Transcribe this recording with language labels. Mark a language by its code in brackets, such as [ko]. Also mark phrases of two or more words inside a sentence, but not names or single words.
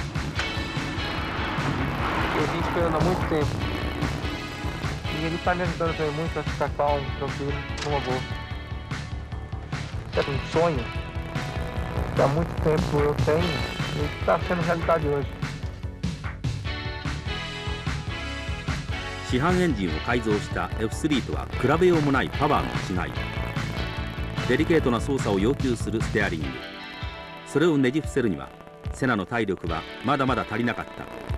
[pt] Eu vim esperando há muito tempo. E Ele está me ajudando também muito a ficar calmo, tranquilo, numa boa. É um sonho que há muito tempo eu tenho e está sendo realidade hoje. [ja] 市販エンジンを改造した F3 とは比べようもないパワーの違い。デリケートな操作を要求するステアリング。それをねじ伏せるにはセナの体力はまだまだ足りなかった。